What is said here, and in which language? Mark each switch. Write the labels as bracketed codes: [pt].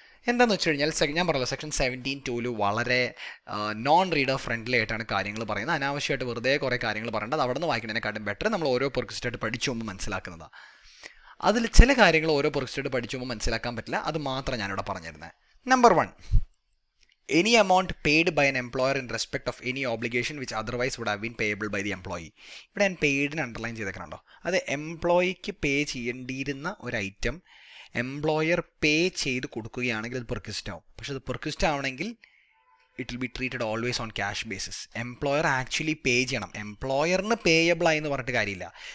[ml] എന്താണെന്ന് വെച്ച് കഴിഞ്ഞാൽ ഞാൻ പറഞ്ഞല്ലോ, സെക്ഷൻ 17(2) വളരെ നോൺ റീഡർ ഫ്രണ്ട്ലി ആയിട്ടാണ് കാര്യങ്ങൾ പറയുന്നത്. അനാവശ്യമായിട്ട് വെറുതെ കുറേ കാര്യങ്ങൾ പറയേണ്ടത് അവിടെ നിന്ന് വായിക്കുന്നതിനെക്കാട്ടും ബെറ്റർ നമ്മൾ ഓരോ പെർക്വിസിറ്റായിട്ട് പഠിച്ചു പോകുമ്പോൾ മനസ്സിലാക്കുന്നതാണ്. അതിൽ ചില കാര്യങ്ങൾ ഓരോ പെർക്വിസിറ്റായിട്ട് പഠിച്ചു പോകുമ്പോൾ മനസ്സിലാക്കാൻ പറ്റില്ല, അത് മാത്രം ഞാനിവിടെ പറഞ്ഞിരുന്നത്. [en] Number 1, any amount paid by an employer in respect of any obligation which otherwise would have been payable by the employee. [ml] ഇവിടെ ഞാൻ പെയ്ഡിന് അണ്ടർലൈൻ ചെയ്തേക്കണുണ്ടോ? അത് എംപ്ലോയിക്ക് പേ ചെയ്യേണ്ടിയിരുന്ന ഒരു ഐറ്റം എംപ്ലോയർ പേ ചെയ്ത് കൊടുക്കുകയാണെങ്കിൽ അത് പെർക്വിസിറ്റ് ആവും. പക്ഷെ അത് പെർക്വിസിറ്റ് ആവണമെങ്കിൽ [en] It will be treated always on cash basis. [ml] Employer actually പേ ചെയ്യണം. എംപ്ലോയറിന് പേയബിൾ ആയി എന്ന് പറഞ്ഞിട്ട് കാര്യമില്ല.